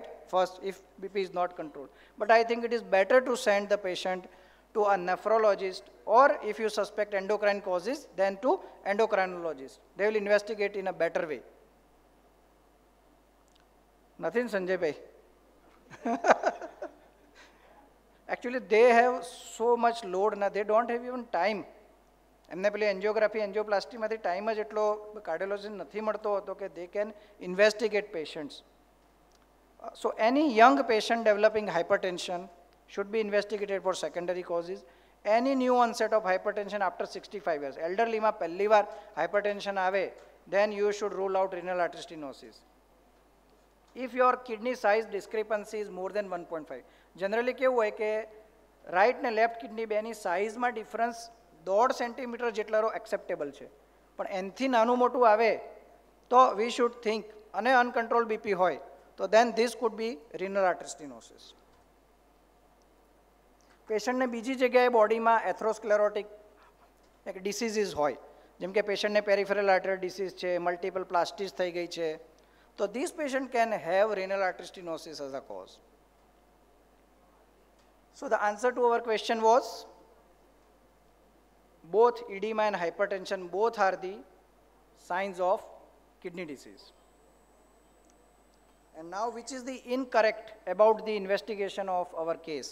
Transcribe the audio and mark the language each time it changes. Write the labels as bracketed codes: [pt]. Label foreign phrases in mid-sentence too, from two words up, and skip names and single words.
[en] First, if BP is not controlled. But I think it is better to send the patient to a nephrologist, or if you suspect endocrine causes, then to endocrinologist. They will investigate in a better way. Nothing, Sanjay bhai. Actually, they have so much load, na, they don't have even time. [gu] એમને પેલી [en] angiography angioplastyમાંથી time [gu] જ એટલો કાર્ડિયોલોજીસ્ટ નથી મળતો હતો કે [en] they can investigate patients. So any young patient developing hypertension should be investigated for secondary causes. Any new onset of hypertension after 65 years. [gu] Elderly માં પહેલી વાર hypertension આવે, [en] then you should rule out renal artery stenosis. If your kidney size discrepancy is more than 1.5. Generally [gu] કેવું હોય કે [en] right ને left kidney બેની sizeમાં difference 1.5 સેન્ટીમીટર જેટલાનો એક્સેપ્ટેબલ છે. [gu] પણ એનથી નાનું મોટું આવે તો [en] we should think, અને uncontrolled BP [gu] હોય તો [en] then this could be renal artery stenosis. પેશન્ટને [gu] બીજી જગ્યાએ [en] bodyમાં atherosclerotic એક ડિસીઝીસ હોય, [gu] જેમ કે [en] patientને peripheral artery disease છે, multiple plastis [gu] થઈ ગઈ છે, તો [en] this patient can have renal artery stenosis as a cause. So the answer to our question was both edema and hypertension, both are the signs of kidney disease. And now which is the incorrect about the investigation of our case?